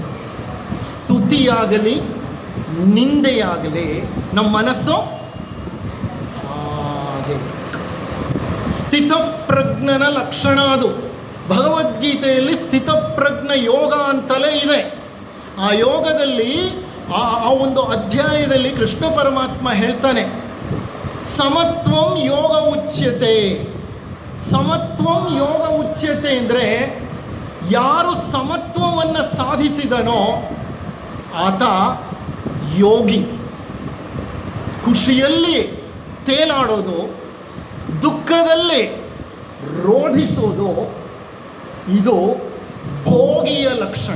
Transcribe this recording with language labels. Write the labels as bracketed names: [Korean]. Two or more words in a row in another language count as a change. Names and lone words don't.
[Kannada] ಸ್ತುತಿಯಾಗಲಿ ನಿಂದೆಯಾಗಲಿ ನಮ್ಮ ಮನಸ್ಸು ಹಾಗೆ. ಸ್ಥಿತಪ್ರಜ್ಞನ ಲಕ್ಷಣ ಅದು. ಭಗವದ್ಗೀತೆಯಲ್ಲಿ ಸ್ಥಿತಪ್ರಜ್ಞ ಯೋಗ ಅಂತಲೇ ಇದೆ. ಆ ಯೋಗದಲ್ಲಿ ಆ ಒಂದು ಅಧ್ಯಾಯದಲ್ಲಿ ಕೃಷ್ಣ ಪರಮಾತ್ಮ ಹೇಳ್ತಾನೆ, [Sanskrit] ಸಮತ್ವಂ ಯೋಗ ಉಚ್ಯತೆ. ಸಮತ್ವಂ ಯೋಗ ಉಚ್ಯತೆ [Kannada] ಅಂದರೆ ಯಾರು ಸಮತ್ವವನ್ನು ಸಾಧಿಸಿದನೋ ಆತ ಯೋಗಿ. ಖುಷಿಯಲ್ಲಿ ತೇಲಾಡೋದು, ದುಃಖದಲ್ಲಿ ರೋಧಿಸೋದು, ಇದು ಭೋಗಿಯ ಲಕ್ಷಣ.